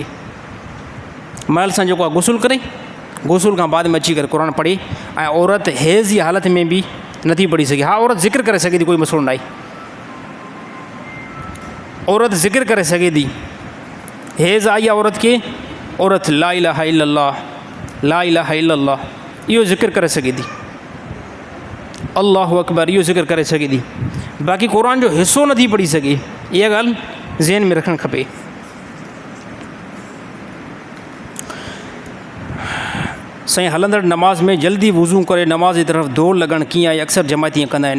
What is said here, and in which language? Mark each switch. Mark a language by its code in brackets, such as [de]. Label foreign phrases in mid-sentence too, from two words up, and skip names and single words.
[sd] महिल सां जेको आहे गुसुल करे, गुसुल खां बाद में अची करे क़ुरान पढ़े। ऐं औरत हेज़ जी हालत में बि नथी पढ़ी सघे। हा, औरत ज़िक्र करे सघे थी, कोई मसइलो न आहे, औरत ज़िक्र करे सघे थी। हेज़ आई आहे औरत खे, औरत [ar] لا إله إلا الله، لا إله إلا الله [sd] इहो ज़िक्र करे सघे थी, [ar] الله أكبر [sd] इहो ज़िक्र करे सघे थी। बाक़ी क़ुरान जो हिसो नथी पढ़ी सघे, इहा ॻाल्हि ज़हन में रखणु खपे। साईं हलंदड़ नमाज़ में जल्दी वज़ू करे नमाज़ जी तरफ़ दौड़ लॻणु कीअं आहे? अक्सर जमाती ईअं कंदा आहिनि।